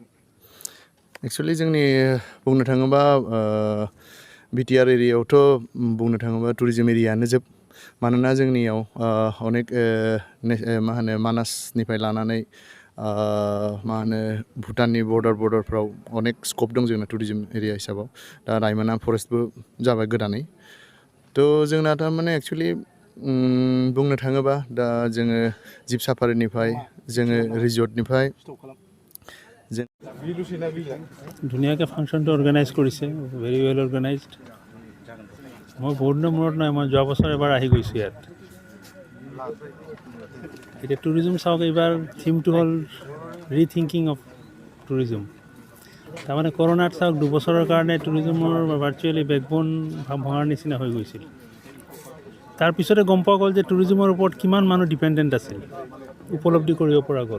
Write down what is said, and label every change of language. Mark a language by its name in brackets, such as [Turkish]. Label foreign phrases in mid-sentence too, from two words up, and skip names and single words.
[Bodo] एक्सुवेलि जोंनि बुंनो थाङोबा बिटिआर एरियायावथ' बुंनो थाङोबा [English] tourism area [Bodo] जोब मानोना जोंनियाव अनेक मा होनो मानासनिफ्राय लानानै मा होनो भुटाननि बर्डारफ्राव अनेक स्कप दं जोंना [English] tourism area [Bodo] हिसाबाव दा रायमना फरेस्टबो जाबाय गोदानै थ' जोंना थारमाने एक्सुवेलि बुंनो थाङोबा दा जोङो [English] jeep safari [Bodo] जोङो रिजर्टनिफ्राय [Assamese] ধুনীয়াকৈ [English] function organize [Assamese] কৰিছে [English] very well organized [Assamese] মই বহুত দিনৰ মূৰত নাই মই যোৱা বছৰ এবাৰ আহি গৈছোঁ ইয়াত এতিয়া টুৰিজম চাওক এইবাৰ থিমটো হ'ল [English] rethinking of tourism [Assamese] তাৰমানে কৰোণাত চাওক 2 বছৰৰ কাৰণে টুৰিজমৰ [English] virtually backbone [Assamese] ভঙাৰ নিচিনা হৈ গৈছিল তাৰপিছতে গম পোৱা গ'ল যে টুৰিজিমৰ ওপৰত কিমান মানুহ ডিপেণ্ডেণ্ট আছিল, উপলব্ধি কৰিব পৰা গ'ল।